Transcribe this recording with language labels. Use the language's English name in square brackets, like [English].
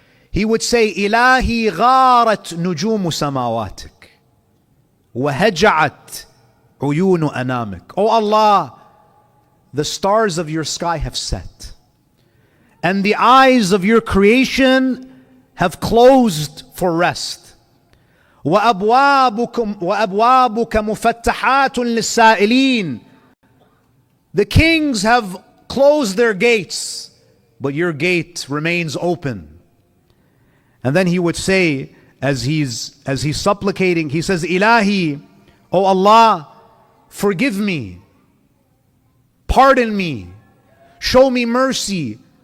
[English] He would say, [Arabic] Ilahi gharat nujumu samawatik, وهجعت عيون أنامك. [English] Oh Allah, the stars of your sky have set, and the eyes of your creation have closed for rest. [Arabic] وأبوابك مفتحات للسائلين. [English] The kings have closed their gates, but your gate remains open. And then he would say, as he's supplicating, he says, Ilahi, oh Allah, forgive me, pardon me, show me mercy.